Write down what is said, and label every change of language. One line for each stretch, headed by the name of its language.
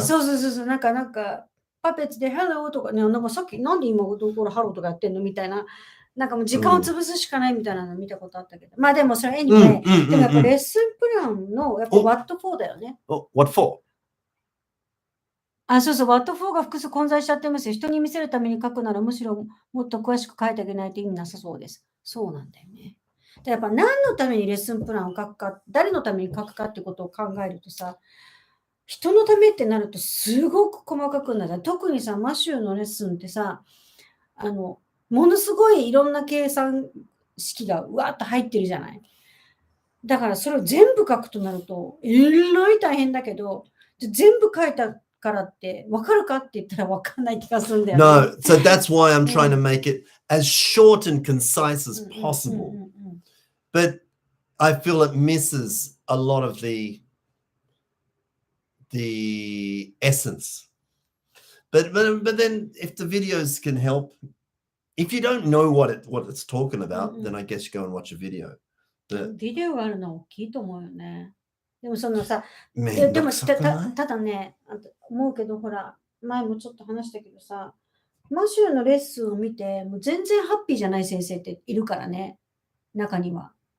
Japanese: そう。なんか、パペッツで Hello とかね、なんかさっきなんで今どころハローとかやってんのみたいな。なんかもう時間を潰すしかないみたいなの見たことあったけど。まあでもそれ anyway、でもやっぱレッスンプランのやっぱ
English: What for
Japanese: だよね。
English: What for?
Japanese: そう、
English: What for
Japanese: が複数混在しちゃってますよ。人に見せるために書くならむしろもっと詳しく書いてあげないと意味なさそうです。そうなんだよね。でやっぱ何のためにレッスンプランを書くか、誰のために書くかってことを考えるとさ、人のためってなるとすごく細かくなる。特にさ、マシューのレッスンってさ、ものすごいいろんな計算式がうわっと入ってるじゃない。だからそれを全部書くとなると、えらい大変だけど、全部書いたからって分かるかって言ったら分かんない気がするんだよね。
English: No, so that's why I'm trying to make it as short and concise as possible. But I feel it misses a lot of the essence. But then if the videos can help, if you don't know what it's talking about, then I guess you go and watch a video.
Japanese: ビデオがあるのは大きいと思うよね。でもそのさ、でもただね、思うけど、ほら、前もちょっと話したけどさ、マシューのレッスンを見て、もう全然ハッピーじゃない先生っているからね、中には。